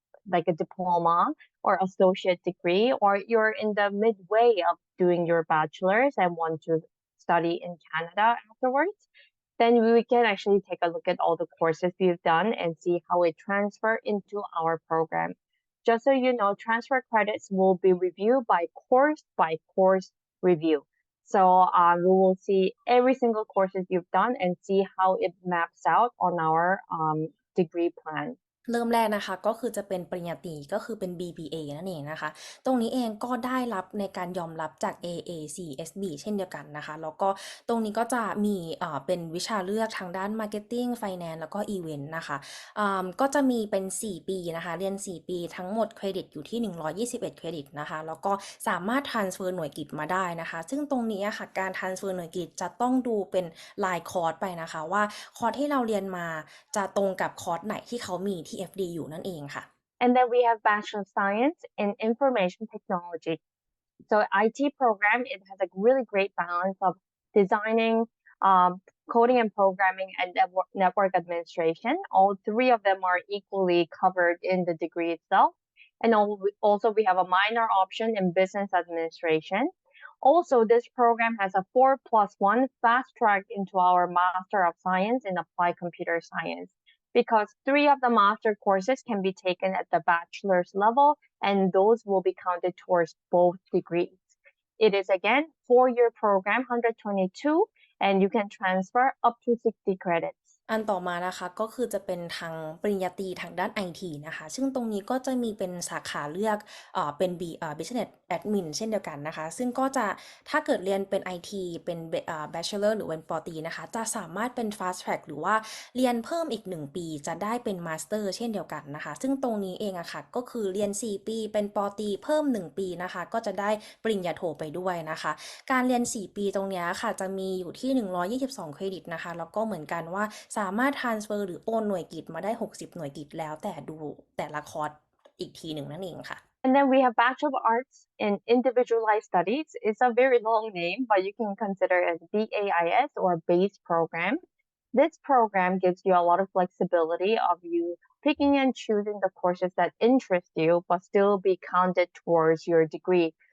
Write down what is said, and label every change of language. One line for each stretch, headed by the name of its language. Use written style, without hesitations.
English: like a diploma or associate degree, or you're in the midway of doing your bachelor's and want to study in Canada afterwards, then we can actually take a look at all the courses you've done and see how it transfer into our program. Just so you know, transfer credits will be reviewed by course review. So we will see every single courses you've done and see how it maps out on our degree plan.
Thai: เริ่มแรกนะคะก็คือจะเป็นปริญญาตรีก็คือเป็น BBA นั่นเองนะคะตรงนี้เองก็ได้รับในการยอมรับจาก AACSB เช่นเดียวกันนะคะแล้วก็ตรงนี้ก็จะมีเป็นวิชาเลือกทางด้าน Marketing Finance แล้วก็ Event นะคะ ก็จะมีเป็น4ปีนะคะเรียน4ปีทั้งหมดเครดิตอยู่ที่121เครดิตนะคะแล้วก็สามารถ transfer หน่วยกิตมาได้นะคะซึ่งตรงนี้ค่ะการ transfer หน่วยกิตจะต้องดูเป็นรายคอร์สไปนะคะว่าคอร์สที่เราเรียนมาจะตรงกับคอร์สไหนที่เขามีที่ FDU นั่นเองค่ะ
English: And then we have Bachelor of Science in Information Technology. So IT program, it has a really great balance of designing, coding and programming, and network administration. All three of them are equally covered in the degree itself. And also we have a minor option in business administration. Also, this program has a 4+1 fast track into our Master of Science in Applied Computer Science, because 3 of the master courses can be taken at the bachelor's level, and those will be counted towards both degrees. It is again 4-year program, 122, and you can transfer up to 60 credits.
Thai: อันต่อมานะคะก็คือจะเป็นทางปริญญาตรีทางด้าน IT นะคะซึ่งตรงนี้ก็จะมีเป็นสาขาเลือกเป็น Business Admin เช่นเดียวกันนะคะซึ่งก็จะถ้าเกิดเรียนเป็น IT เป็น Bachelor หรือเป็นปตรีนะคะจะสามารถเป็น Fast Track หรือว่าเรียนเพิ่มอีก1ปีจะได้เป็น Master เช่นเดียวกันนะคะซึ่งตรงนี้เองอะค่ะก็คือเรียน4ปีเป็นปตรีเพิ่ม1ปีนะคะก็จะได้ปริญญาโทไปด้วยนะคะการเรียน4ปีตรงนี้ค่ะจะมีอยู่ที่122เครดิตนะคะแล้วก็เหมือนกันว่าสามารถ transfer หรือโอนหน่วยกิตมาได้60หน่วยกิตแล้วแต่ดูแต่ละคอร์สอีกทีหนึ่งนั่นเองค่ะ
English: And then we have Bachelor of Arts in Individualized Studies. It's a very long name, but you can consider it as BAIS or BASE program. This program gives you a lot of flexibility of you picking and choosing the courses that interest you, but still be counted towards your degree.